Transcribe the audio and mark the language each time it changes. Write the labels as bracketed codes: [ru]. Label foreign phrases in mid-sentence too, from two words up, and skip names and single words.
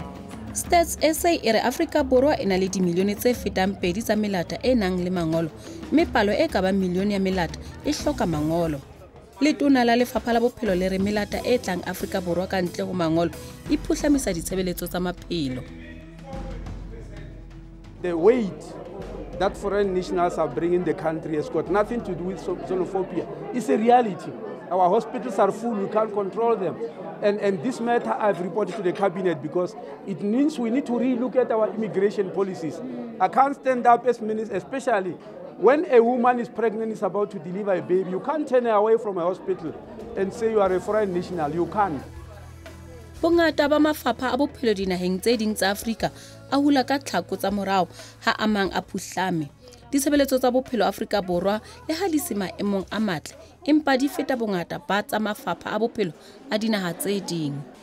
[st] Stats SA e re Afrika Borwa e na le dimilione tse fetang 2 tsa melata e nang le mangolo, mme palo e ka ba milione ya melata e hloka mangolo. Letona la lefapha la bophelo le re melata e tlang Afrika Borwa ka ntle ho mangolo e phuhlamisa ditshebeletso tsa maphelo. [en] The weight that foreign nationals are bringing the country has got nothing to do with xenophobia. It's a reality. Our hospitals are full, we can't control them. And this matter I've reported to the cabinet because it means we need to relook at our immigration policies. I can't stand up as minister, especially when a woman is pregnant, is about to deliver a baby. You can't turn her away from a hospital and say you are a foreign national. You can't. [st] Bongata ba mafapha a bophelo dinaheng tse ding tsa Afrika a hula ka tlhako tsa morao ha amang a phuhlame. Ditshebeletso tsa bophelo Afrika Borwa le ha di se maemong a matle empa di feta bongata ba tsa mafapha a bophelo a dinaha tse ding.